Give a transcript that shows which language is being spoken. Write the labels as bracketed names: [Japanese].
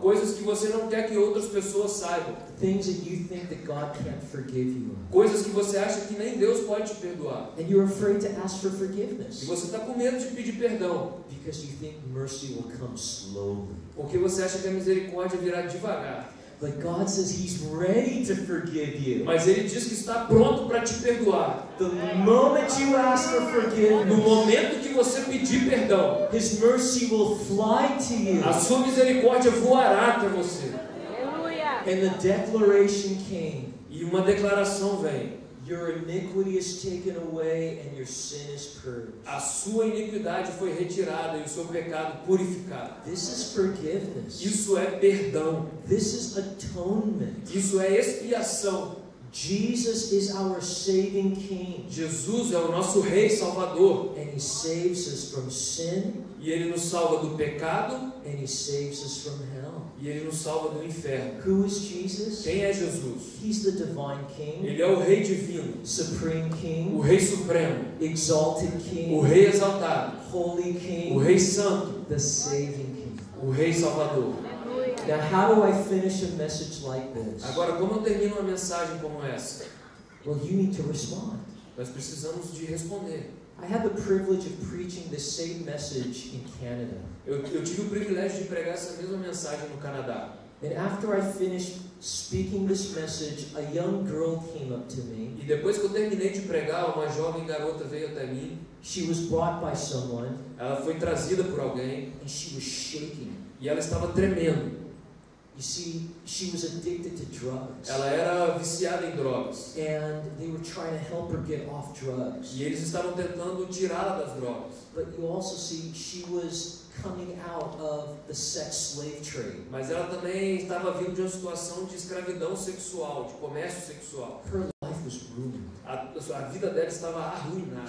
[Portuguese] Coisas que você não quer que outras pessoas saibam. [English] Things that you think that God can't forgive you of. [Portuguese] Coisas que você acha que nem Deus pode te perdoar. [English] And you're afraid to ask for [Portuguese] E [English] forgiveness. [Portuguese] você está com medo de pedir perdão. [English] Because you think mercy will come slowly. [Portuguese] Porque você acha que a misericórdia virá devagar. [English] But God says He's ready to forgive you. [Portuguese] Mas Ele diz que está pronto para te perdoar. [English] The moment you ask for [Portuguese] No [English] forgiveness, [Portuguese] momento que você pedir perdão, [English] His mercy will fly to you. [Portuguese] a sua misericórdia voará até você. [English] And the declaration came. [Portuguese] E uma declaração vem. [English] Your iniquity is taken away and your sin is purged. [Portuguese] A sua iniquidade foi retirada e o seu pecado purificado. [English] This is forgiveness. [Portuguese] Isso é perdão. [English] This is atonement. [Portuguese] Isso é expiação. [English] Jesus is our saving King. [Portuguese] Jesus é o nosso Rei Salvador. [English] And He saves us from sin [Portuguese] E Ele nos salva do pecado [English] and He saves us from hell. [Portuguese] e Ele nos salva do inferno. [English] Who is Jesus? [Portuguese] Quem é Jesus? [English] He's the divine King, [Portuguese] Ele é o Rei Divino, [English] Supreme [Portuguese] o [English] King, [Portuguese] Rei Supremo, [English] Exalted [Portuguese] o [English] King, [Portuguese] Rei Exaltado, [English] Holy [Portuguese] o [English] King, [Portuguese] Rei Santo, [English] the saving King. [Portuguese] o Rei Salvador. [English] Now, how do I finish a message like this? [Portuguese] Agora, como eu termino uma mensagem como essa? [English] Well, you need to respond. [Portuguese] Nós precisamos de responder. [English] I had the privilege of preaching the same message in Canada. [Portuguese] Eu tive o privilégio de pregar essa mesma mensagem no Canadá. [English] And after I finished speaking this message, a young girl came up to me. [Portuguese] E depois que eu terminei de pregar, uma jovem garota veio até mim. [English] She was brought by someone, [Portuguese] Ela foi trazida por alguém [English] and she was shaking. [Portuguese] e ela estava tremendo. [English] You see, she was addicted to drugs. [Portuguese] Ela era viciada em drogas. [English] And they were trying to help her get off drugs. [Portuguese] E eles estavam tentando tirá-la das drogas. [English] But you also see she was coming out of the sex slave trade. [Portuguese] Mas ela também estava vindo de uma situação de escravidão sexual, de comércio sexual. [English] Her life was ruined. [Portuguese] A vida dela estava arruinada.